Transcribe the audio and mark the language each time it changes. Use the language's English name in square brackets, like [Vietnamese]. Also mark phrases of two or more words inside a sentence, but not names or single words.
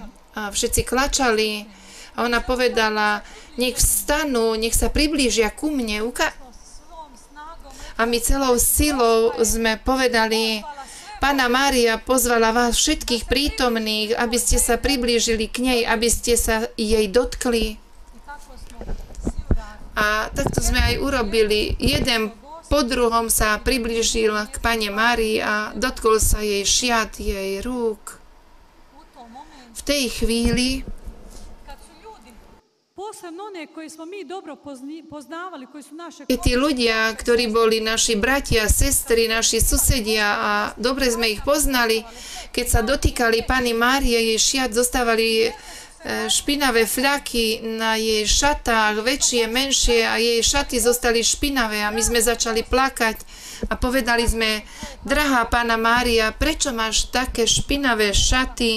[Slovak] A všetci klačali a ona povedala, nech vstanú, nech sa priblížia ku mne. A my celou silou sme povedali, Panna Mária pozvala vás všetkých prítomných, aby ste sa priblížili k nej, aby ste sa jej dotkli. [Croatian] I tako smo svi uradili. [Slovak] A takto sme aj urobili. Jeden po druhom sa priblížil k Panne Márii a dotkol sa jej šiat, jej rúk. [Croatian] U tom momentu, [Slovak] V tej chvíli [Croatian] kad su ljudi, posebno one koje smo mi dobro poznavali, koji su naše [Slovak] i tí ľudia, ktorí boli naši bratia, sestry, naši susedia a dobre sme ich poznali, keď sa dotýkali Panny Márie, jej šiat, zostávali špinavé fľaky na jej šatách, väčšie, menšie, a jej šaty zostali špinavé a my sme začali plakať a povedali sme: drahá Panna Mária, prečo máš také špinavé šaty?